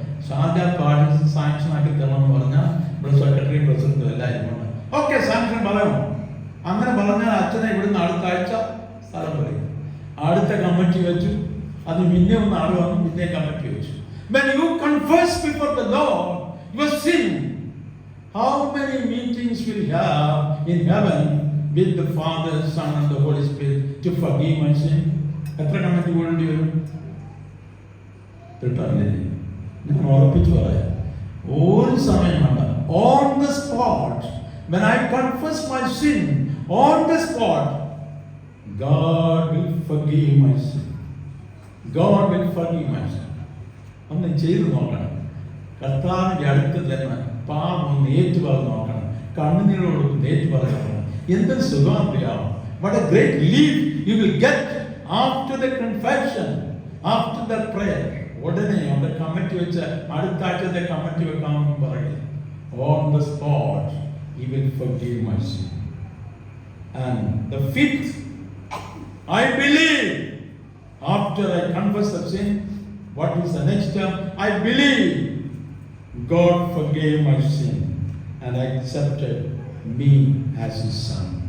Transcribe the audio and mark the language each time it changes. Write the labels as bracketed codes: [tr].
[ml] Sharjah parish sanction ആക്കി തരണമെന്ന് പറഞ്ഞാൽ ഇവിടെ സെക്രട്ടറി പ്രസിഡന്റും എല്ലാവരും ഉണ്ട്. ഓക്കെ, സാങ്ഷൻ പറയണം. അങ്ങനെ പറഞ്ഞാൽ അച്ഛനെ ഇവിടുന്ന് അടുത്ത ആഴ്ച സ്ഥലം പറയും. അടുത്ത കമ്മിറ്റി വെച്ചു. അത് പിന്നെ ഒന്ന് ആൾ വന്നു, പിന്നെ കമ്മിറ്റി വെച്ചു. [en] When you confess before the Lord your sin, how many meetings we'll have in heaven with the Father, Son and the Holy Spirit to forgive my sin? [ml] എത്ര കമ്മിറ്റി കൂടേണ്ടി വരും? കിട്ടാറില്ലേ? ഞാൻ ഉറപ്പിച്ചു പറയാം, ഒരു സമയം വേണ്ട. [en] On the spot, when I confess my sin, on the spot, God will forgive my sin. God will forgive my sin. [ml] ഒന്ന് ചെയ്ത് നോക്കണം. കർത്താവിൻ്റെ അടുത്ത് തന്നെ പാപം ഒന്ന് ഏറ്റുപറഞ്ഞ് നോക്കണം. കണ്ണുനീരോട് ഏറ്റുപറഞ്ഞ് എന്തൊരു സുഖം അറിയാമോ? [en] What a great relief you will get after the confession, after the prayer. [ml] ഉടനെ അവിടെ കമ്മിറ്റി വെച്ച് അടുത്ത ആഴ്ചത്തെ കമ്മിറ്റി വെക്കാമെന്ന് പറയുക. [en] On the spot, He will forgive my sin. And the fifth, I believe. After I confess the sin, what is the next step? I believe God forgave my sin and accepted me as His son.